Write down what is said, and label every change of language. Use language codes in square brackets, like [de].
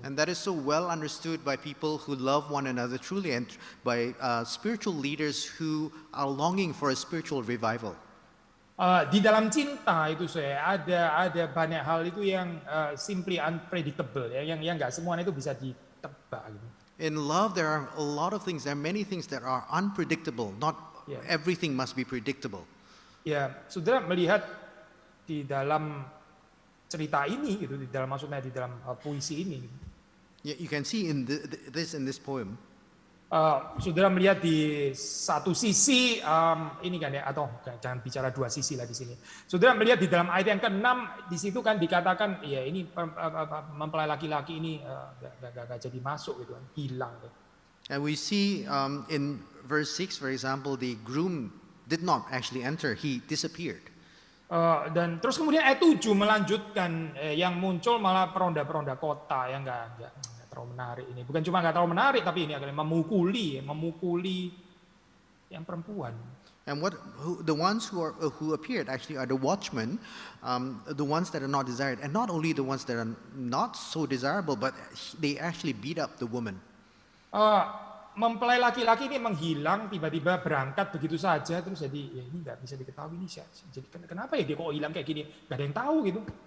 [en] And that is so well understood by people who love one another truly and by spiritual leaders who are longing for a spiritual revival. [id] Di dalam cinta itu ada banyak hal itu yang [en] simply unpredictable [id] ya, yang nggak semuanya itu bisa ditebak gitu. [en] In love there are a lot of things, there are many things that are unpredictable. Not everything must be predictable. [id] Ya, saudara melihat di dalam cerita ini gitu, di dalam puisi ini. [en] You can see in this poem. [id] Saudara melihat di satu sisi ini kan ya, atau jangan bicara dua sisi lah di sini. Saudara melihat di dalam ayat yang ke-6 di situ kan dikatakan ya ini mempelai laki-laki ini gak jadi masuk gitu kan, hilang gitu. [en] And we see in verse 6, for example, the groom did not actually enter, he disappeared. [id] Dan terus kemudian ayat 7 melanjutkan, yang muncul malah peronda-peronda kota yang nggak terlalu menarik ini. Bukan cuma nggak terlalu menarik, tapi ini akan memukuli yang perempuan. [en] And the ones who appeared actually are the watchmen, the ones that are not desired, and not only the ones that are not so desirable, but they actually beat up the woman. [id] Mempelai laki-laki ini menghilang, tiba-tiba berangkat begitu saja, terus jadi ya ini nggak bisa diketahui ini siapa. Jadi kenapa ya dia kok hilang kayak gini? Nggak ada yang tahu gitu.